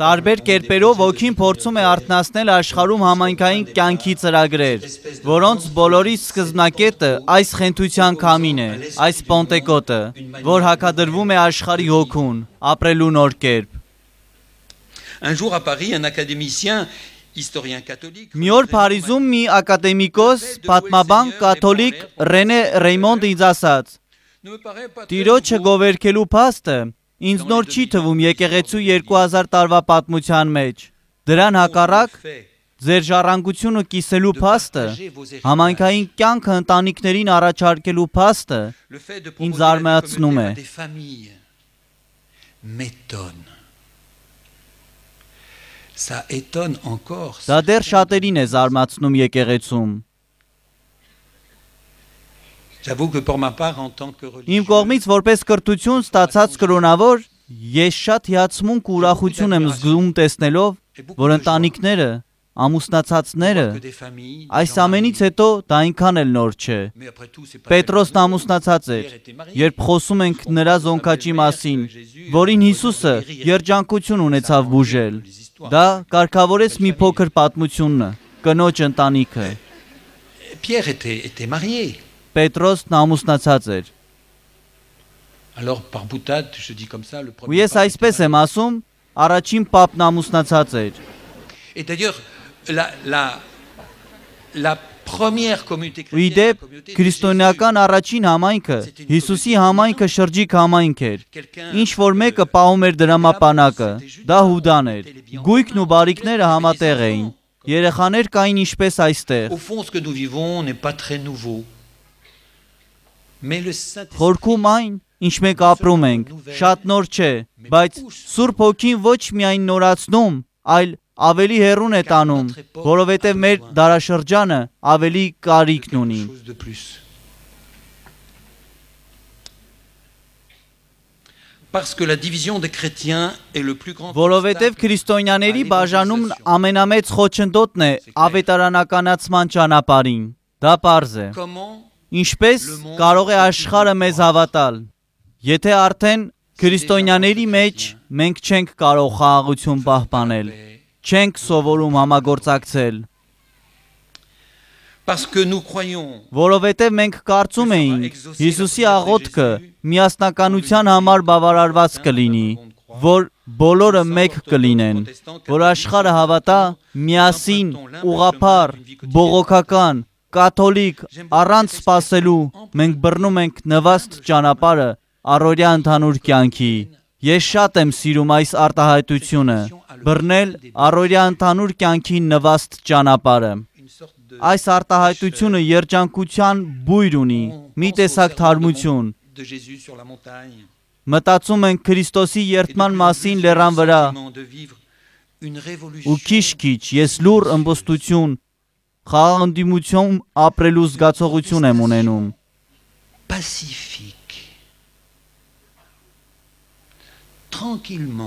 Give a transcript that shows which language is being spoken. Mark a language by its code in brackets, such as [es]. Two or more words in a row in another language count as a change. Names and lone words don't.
[hy] Տարբեր կերպերով ոգին փորձում է արթնացնել աշխարհում համայնքային կյանքի ծրագրեր, որոնց բոլորի սկզբնակետը այս խենթության քամին է, այս Պոնտեկոտը, որ հակադրվում է աշխարհի հոգուն, ապրելու նոր կերպ։ [fr] Un jour à Paris, un académicien, historien catholique, [hy] Մի օր Փարիզում մի ակադեմիկոս, պատմաբան կաթոլիկ Ռենե Ռեյմոնդը ինձ ասաց. [fr] ne me paraît pas très [hy] Տիրոջը [fr] nouveau. [hy] գովերքելու փաստը ինձ նոր չի թվում եկեղեցու 2000 տարվա պատմության մեջ։ Դրան հակառակ ձեր ժառանգությունը կիսելու փաստը, համայնքային կյանքը ընտանիքներին առաջարկելու փաստը [fr] Le fait de [hy] ինձ [fr] proposer la [hy] զարմացնում [fr] communauté [hy] է։ [fr] à des familles m'étonne. Ça étonne encore. [hy] Դա դեռ շատերին է զարմացնում եկեղեցում։ [fr] J'avoue que pour ma part, en tant que [hy] Իմ [fr] religieux, [hy] կողմից որպես կրթություն ստացած կրոնավոր, ես շատ հիացմունք ու ուրախություն եմ զգում տեսնելով, որ ընտանիքները, ամուսնացածները, [fr] que des familles, des [hy] այս [fr] gens [hy] ամենից [fr] mariés. [hy] հետո դա այնքան էլ նոր չէ։ [fr] Mais après tout, c'est pas [hy] Պետրոսն [fr] tellement [hy] ամուսնացած էր, [fr] Pierre était marié. [hy] երբ խոսում ենք նրա զոնքաճի մասին, որին Հիսուսը երջանկություն ունեցավ բուժել։ Դա կարգավորեց մի փոքր պատմությունն, կնոջ ընտանիքը։ [fr] Pierre était marié. [hy] Պետրոսն ամուսնացած էր։ [fr] Alors, par boutade, je dis comme ça, le [hy] Ու [fr] premier [hy] ես [fr] pape [hy] այսպես [fr] était [hy] եմ asum, առաջին պապն ամուսնացած էր։ [fr] Et d'ailleurs, la première communauté [hy] Ու ի [fr] chrétienne, [hy] դեպ [fr] la communauté de [hy] քրիստոնեական առաջին համայնքը Հիսուսի համայնքը շրջիկ համայնք էր։ Ինչ որ մեկը պահում էր դրամապանակը, դա Հուդան էր։ Գույքն ու բարիքները համատեղ էին։ Երեխաներ կային ինչպես այստեղ։ [fr] Au fond, ce que nous vivons n'est pas très nouveau. Mais le Saint-Esprit [hy] Խորքում այն, ինչ մենք ապրում ենք, շատ նոր չէ, բայց Սուրբ Հոգին ոչ միայն նորացնում, այլ ավելի հեռուն է տանում, որովհետև մեր դարաշրջանը ավելի կարիքն ունի։ [fr] chose de plus. Parce que la division des chrétiens est le plus grand [hy] Որովհետև քրիստոնյաների բաժանումն ամենամեծ խոչընդոտն է ավետարանականացման ճանապարհին։ Դա պարզ է։ [fr] Comment [hy] Ինչպես կարող է աշխարհը մեզ հավատալ։ Եթե արդեն քրիստոնյաների մեջ մենք չենք կարող խաղաղություն պահպանել, չենք սովորում համագործակցել, [fr] Parce que nous croyons [hy] որովհետև մենք կարծում էինք Հիսուսի աղոթքը միասնականության համար բավարարված կլինի, որ բոլորը մեկ կլինեն, որ աշխարհը հավատա միասին, ուղղափառ, բողոքական, կաթոլիկ, առանց սпасելու, մենք բռնում ենք նվաստ ճանապարհը առօրյա ընդհանուր կյանքի։ Ես շատ եմ սիրում այս արտահայտությունը, բռնել առօրյա ընդհանուր կյանքի նվաստ ճանապարհը։ [fr] une sorte de [hy] Այս արտահայտությունը երջանկության բույր ունի, մի տեսակ թարմություն։ [fr] de Jésus sur la montagne. [hy] Մտածում ենք Քրիստոսի երդման մասին լեռան վրա, [fr] De vivre une révolution [hy] ու քիչ-քիչ ես լուր ըմբոստություն, խաղաղնդիմություն ապրելու զգացողություն եմ ունենում։ [fr] pacifique. Tranquillement.